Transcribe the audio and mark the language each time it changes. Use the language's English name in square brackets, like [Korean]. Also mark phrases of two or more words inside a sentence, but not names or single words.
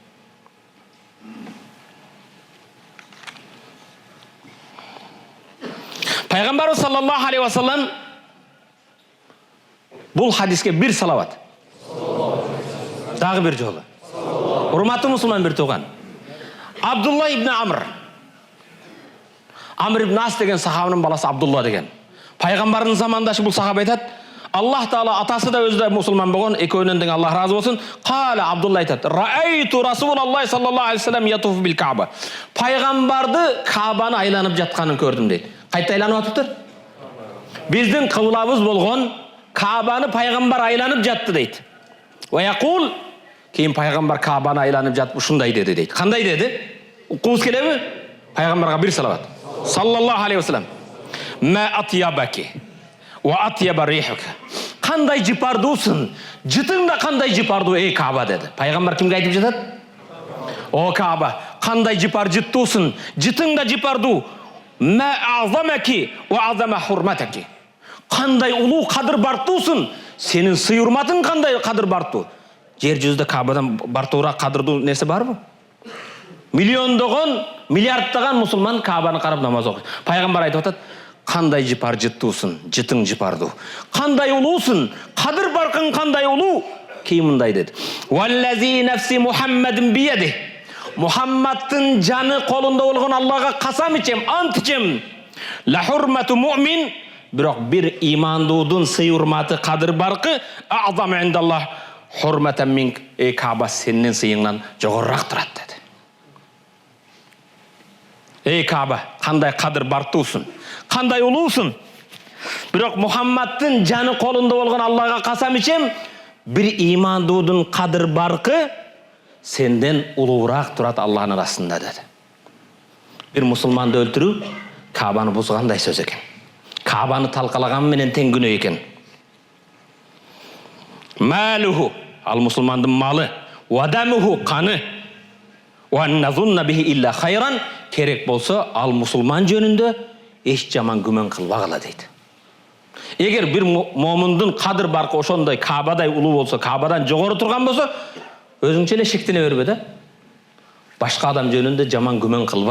[Kyrgyz] Пайгамбар [Arabic] صلى الله عليه وسلم [Kyrgyz] бу хадиске бир салават. Дагы бир жолу. Урматтуу мусулман бир тууган. Абдулла ибн Амр. Амр ибн Ас деген сахабанын баласы Абдулла деген. Пайгамбардын замандашы бул сахаба айтат, Аллах Таала атасы да өзү да мусулман болгон, экөөнөн тең Аллах разы болсун. Кала Абдулла айтат, [Arabic] رأيت رسول الله صلى الله عليه وسلم يطوف بالكعبة. [Kyrgyz] Пайгамбарды Кабаны айланып жатканын көрдүм дейт. Кайта айланып атыптыр? Биздин кыблабыз болгон Кабаны пайгамбар айланып жатты дейт. [Arabic] ويقول, [Kyrgyz] кийин пайгамбар Кабаны айланып жатып ушундай деди дейт. Кандай деди? Укуңуз келеби? Пайгамбарга бир салават. [Arabic] صلى الله عليه وسلم. ما أطيبك وأطيب ريحك. [Kyrgyz] Кандай жыпардуусун, жытың да кандай жыпардуу эй Каба деди. Пайгамбар кимге айтып жатат? О Каба, кандай жыпар жыттуусун, жытың да жыпардуу. [Arabic] ما أعظمك وأعظم حرمتك. [Kyrgyz] Кандай улуу кадыр бартуусун, сенин сыйырматың кандай кадыр бартуу. Жер жүзүндө Кабадан бартуураак кадырдуу нерсе барбы? Миллиондогон, миллиарддаган мусулман Кабаны карап намаз окуйт. Пайгамбар айтып атат, кандай жыпар жыттуусун, жытың жыпардуу. Кандай улуусун, кадыр баркың кандай улуу. Кийин мындай деди. [Arabic] والذي نفس محمد بيده. [Kyrgyz] Мухаммадтын жаны колунда болгон Аллага касам ичем, ант ичем. [Arabic] لحرمة المؤمن, [Kyrgyz] бирок бир имандуудун сыйырматы кадыр баркы [Arabic] أعظم عند الله حرمة منك, [Kyrgyz] эй Каба сенин сыйыңнан жогорурак турат деди. Эй Каба, кандай кадыр бартуусун, кандай улуусун. Бирок Мухаммадтын жаны колунда болгон Аллага касам ичем, бир имандуудун кадыр баркы сенден улуураак турат Аллахтын арасында деди. Бир мусулманды өлтүрүү Кабаны бузгандай сөз экен. Кабаны талкалаган менен тең күнөө экен. Малуху, ал мусулмандын малы, вадамуху каны, [Arabic] ونظن به إلا خيرا, [Kyrgyz] керек болсо ал мусулман жөнүндө эч жаман күмөн кылбагыла дейт. Эгер бир момундун кадыр баркы ошондой Кабадай улуу болсо, Кабадан жогору турган болсо, өзүңчө эле шектене бербе да. Башка адам жөнүндө жаман күмөн кылба.